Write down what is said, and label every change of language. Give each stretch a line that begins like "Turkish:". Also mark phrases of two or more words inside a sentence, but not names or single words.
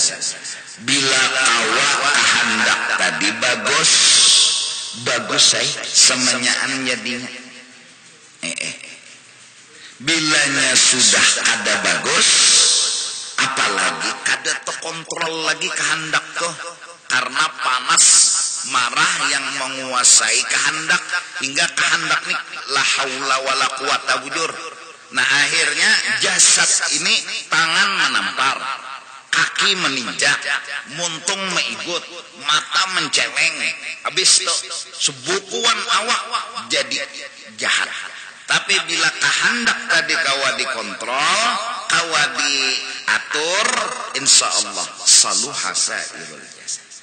Banjar: Bila kawa kehendak tadi bagus, bagus saya semenyaan jadinya. Bilanya sudah ada bagus, apalagi kada terkontrol lagi kehendak tuh, karena panas marah yang menguasai kehendak, hingga kehendak nih
Arabic: لا حول ولا قوة
Banjar: bujur. Nah akhirnya jasad ini tangan menampar, kaki meninjak, muntung meigut, mata menceleng, habis tuh sebukuan awak jadi jahat. Tapi bila kehendak tadi kawa dikontrol, kawa diatur,
Arabic: إن شاء الله صلح سائر الجسد.